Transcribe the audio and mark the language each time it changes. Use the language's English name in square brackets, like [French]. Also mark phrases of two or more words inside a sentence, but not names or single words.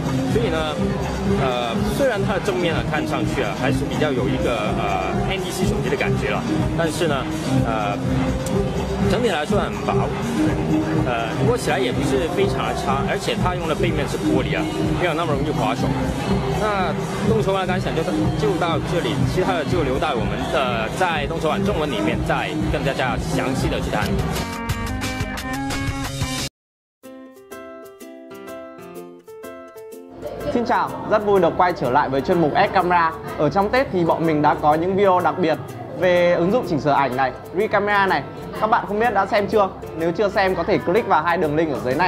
[Chinese] 所以呢，虽然它的正面啊看上去啊还是比较有一个NEC 手机的感觉了，但是呢，整体来说很薄，握起来也不是非常的差，而且它用的背面是玻璃啊，没有那么容易滑手。那动手感感想就到这里，其他的就留待我们在动手感中文里面再更加详细的去谈。 [Vietnamese] Xin chào, rất vui được quay trở lại với chuyên mục S Camera. Ở trong Tết thì bọn mình đã có những video đặc biệt về ứng dụng chỉnh sửa ảnh này, Recamera này. Các bạn không biết đã xem chưa? Nếu chưa xem có thể click vào hai đường link ở dưới này.